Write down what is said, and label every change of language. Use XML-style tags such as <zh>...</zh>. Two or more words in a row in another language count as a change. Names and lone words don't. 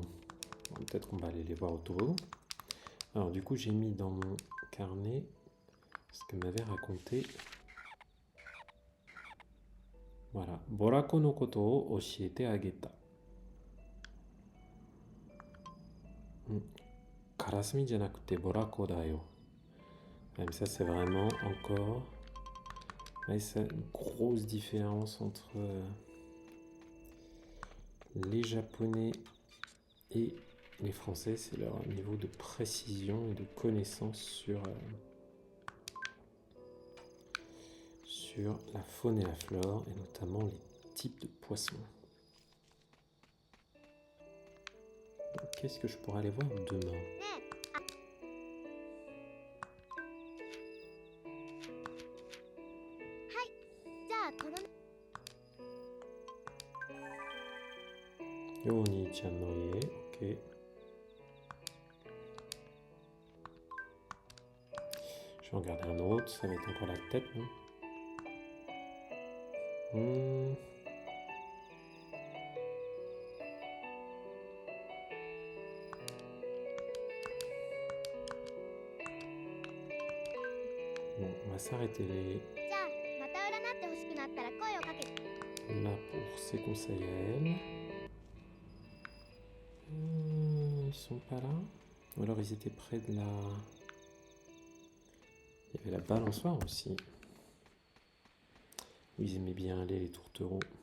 <fr>Bon, peut-être qu'on va aller les voir au toboggan. Alors du coup, j'ai mis dans mon carnet ce que m'avait raconté. Voilà.</fr> <ja>ボラ子のことを教えてあげた。からすみじゃなくてボラ子だよ.</ja> <fr>Ouais, mais ça, c'est vraiment encore... Ouais, c'est une grosse différence entre... les Japonais et les Français, c'est leur niveau de précision et de connaissance sur la faune et la flore, et notamment les types de poissons. Qu'est-ce que je pourrais aller voir demain?</fr> <ja>じゃあこの Yo, お兄ちゃんの家, ok.</ja> <fr>Je vais en regarder un autre, ça va être encore la tête, non? Bon, on va s'arrêter</fr> <ja>じゃあまた占ってほしくなったら声をかけて。</ja> <fr>là pour ses conseils à elle. Ils sont pas là? Ou alors ils étaient près de la... Il y avait la balançoire aussi. Où ils aimaient bien aller, les tourtereaux.</fr>